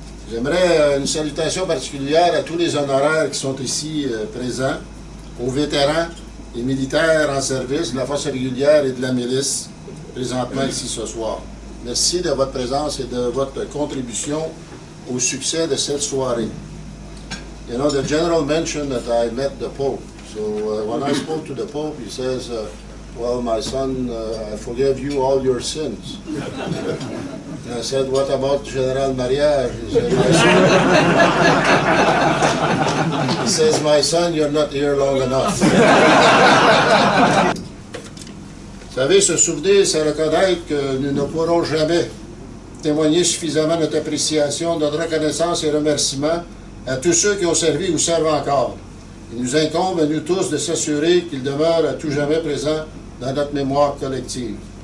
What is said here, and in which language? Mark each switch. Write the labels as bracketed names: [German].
[French] J'aimerais une salutation particulière à tous les honoraires qui sont ici présents, aux vétérans et militaires en service de la force régulière et de la milice, présentement ici ce soir. Merci de votre présence et de votre contribution au succès de cette soirée. [English] You know, the general mentioned that I met the Pope. So when I spoke to the Pope, he says, well, my son, I forgive you all your sins. And I said, what about General Mariage? He says, my son, you're not here long enough. [French] Vous savez, se souvenir, c'est reconnaître que nous ne pourrons jamais témoigner suffisamment notre appréciation, notre reconnaissance et remerciement à tous ceux qui ont servi ou servent encore. Il nous incombe à nous tous de s'assurer qu'ils demeurent à tout jamais présents dans notre mémoire collective.